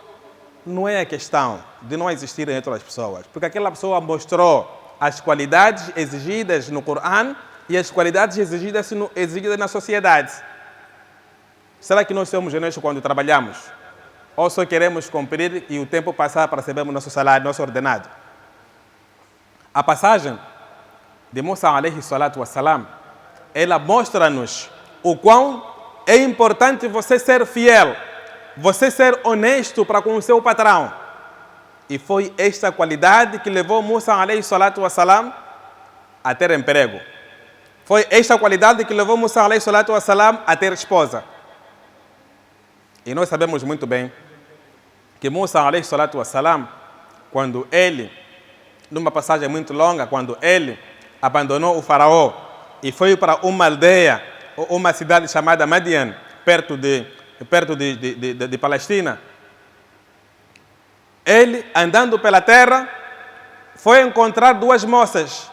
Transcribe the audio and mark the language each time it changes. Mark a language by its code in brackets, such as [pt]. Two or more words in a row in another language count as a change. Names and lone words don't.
[pt] Não é a questão de não existirem outras pessoas, porque aquela pessoa mostrou as qualidades exigidas no Corão e as qualidades exigidas na sociedade. Será que nós somos honestos quando trabalhamos? Ou só queremos cumprir e o tempo passar para recebermos nosso salário, nosso ordenado? A passagem de Musa [ar] عليه الصلاة والسلام, [pt] ela mostra-nos o quão é importante você ser fiel, você ser honesto para com o seu patrão. E foi esta qualidade que levou Musa [ar] عليه الصلاة والسلام [pt] a ter emprego. Foi esta qualidade que levou Musa [ar] عليه الصلاة والسلام [pt] a ter esposa. E nós sabemos muito bem que Musa [ar] عليه الصلاة والسلام, [pt] quando ele, numa passagem muito longa, quando ele abandonou o faraó e foi para uma aldeia, uma cidade chamada Madian, perto de Palestina, ele, andando pela terra, foi encontrar duas moças.